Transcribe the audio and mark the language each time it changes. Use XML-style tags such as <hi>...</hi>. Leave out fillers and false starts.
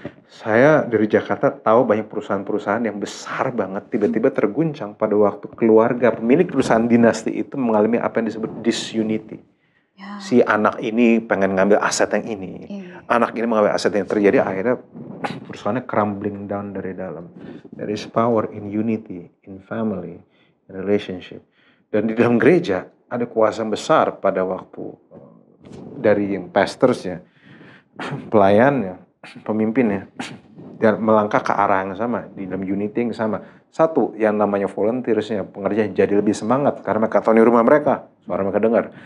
<id>Saya dari Jakarta tahu banyak perusahaan-perusahaan yang besar banget tiba-tiba terguncang pada waktu keluarga pemilik perusahaan dinasti itu mengalami apa yang disebut disunity. Si anak ini pengen ngambil aset yang ini, anak ini mengambil aset yang terjadi, akhirnya perusahaannya crumbling down dari dalam.</id> <en>There is power in unity, in family, in relationship.</en> <id>Dan di dalam gereja ada kuasa besar pada waktu dari yang pastorsnya, pelayannya, pemimpinnya, dan melangkah ke arah yang sama, di dalam unity yang sama. Satu, yang namanya volunteersnya, pengerjaan jadi lebih semangat karena mereka tahu di rumah mereka, suara mereka dengar.</id>